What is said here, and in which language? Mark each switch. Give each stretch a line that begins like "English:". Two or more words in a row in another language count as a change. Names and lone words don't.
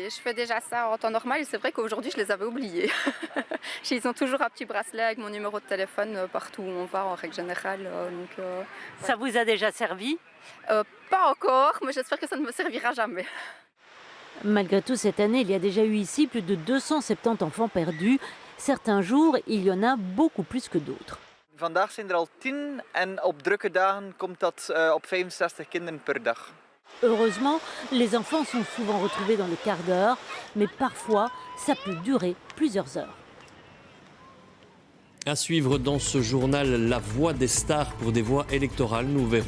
French: Je fais déjà ça en temps normal et c'est vrai qu'aujourd'hui, je les avais oubliés. Ils ont toujours un petit bracelet avec mon numéro de téléphone partout où on va en règle générale. Ça vous a déjà servi ? Pas encore, mais j'espère que ça ne me servira jamais. Malgré tout, cette année, il y a déjà eu ici plus de 270 enfants perdus. Certains jours, il y en a beaucoup plus que d'autres.
Dutch: Vandaag zijn al 10 en op drukke dagen komt dat op 65 kinderen per dag.
French: Heureusement, les enfants sont souvent retrouvés dans le quart d'heure, mais parfois, ça peut durer plusieurs heures. À suivre dans ce journal, la voix des stars pour des voix électorales, nous verrons.